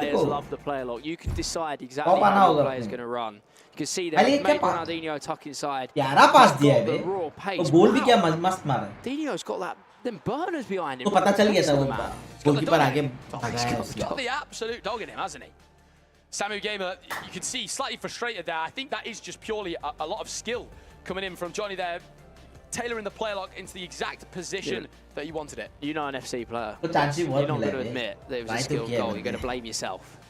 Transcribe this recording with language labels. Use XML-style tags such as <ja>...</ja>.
<en>Players love the player lock. You can decide exactly how the player's going to run. You can see there, made Ronaldinho tuck inside.</en> <hi>यारा पास दिया है बे. वो गोल भी क्या मस्त मारा.</hi> <en>Dino's got that. Them burners behind him.</en> <hi>तो पता चल गया था वो गोलकीपर आगे भागा है.</hi> <en>He's got the absolute dog in him, hasn't he? Samu Gamer, you can see slightly frustrated there. I think that is just purely a lot of skill coming in from Johnny there, tailoring the play lock into the exact position that he wanted it. You know an FC player. You're not going to admit that it was a skilled goal. You're going to blame yourself.</en>